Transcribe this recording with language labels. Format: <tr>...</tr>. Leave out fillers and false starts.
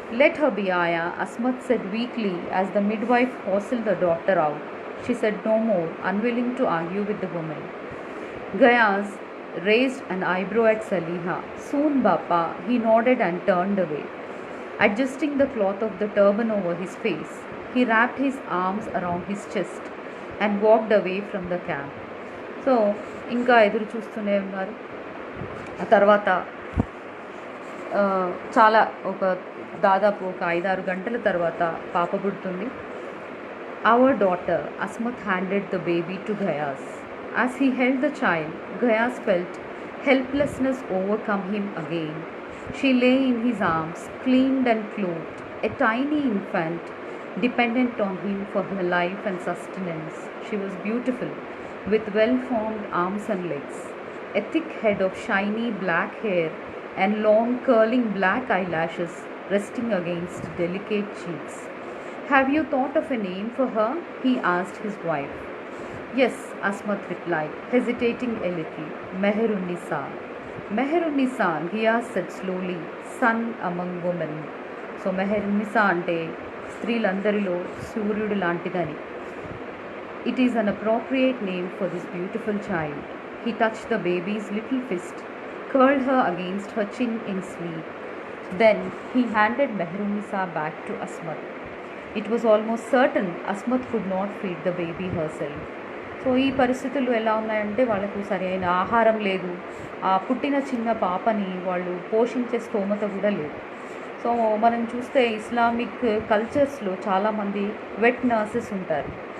<en>Let her be Aya, Asmat said weakly as the midwife hustled the daughter out. She said no more, unwilling to argue with the women. Gayaz raised an eyebrow at Saliha. Soon, Bappa, he nodded and turned away. Adjusting the cloth of the turban over his face, he wrapped his arms around his chest and walked away from the camp.</en> <te>So, ఇంకా ఎదురు చూస్తూనే ఉన్నారు. ఆ తర్వాత చాలా దాదాపు ఒక 5-6 గంటల తర్వాత పాప పుడుతుంది.</te> <en>Our daughter, Asmat handed the baby to Gayaz. As he held the child, Gayaz felt helplessness overcome him again. She lay in his arms, cleaned and clothed, a tiny infant, dependent on him for her life and sustenance. She was beautiful, with well-formed arms and legs, a thick head of shiny black hair, and long curling black eyelashes resting against delicate cheeks. Have you thought of a name for her? He asked his wife. Yes, Asmat replied, hesitating a little. Meherunnisa. Meherunnisa, Giyas said slowly, son among women.</en> <te>So మెహరున్నిసా అంటే స్త్రీలందరిలో సూర్యుడు లాంటిదని.</te> <en>It is an appropriate name for this beautiful child. He touched the baby's little fist, curled her against her chin in sleep. Then he handed Mehrunisa back to Asmat. It was almost certain Asmat could not feed the baby herself.</en> <te>So ఈ పరిస్థితులు ఎలా ఉన్నాయంటే వాళ్ళకు సరైన ఆహారం లేదు, ఆ పుట్టిన చిన్న పాపని వాళ్ళు పోషించే స్తోమత కూడా లేదు. సో మనం చూస్తే ఇస్లామిక్ కల్చర్స్లో చాలామంది వెట్ నర్సెస్ ఉంటారు.</te>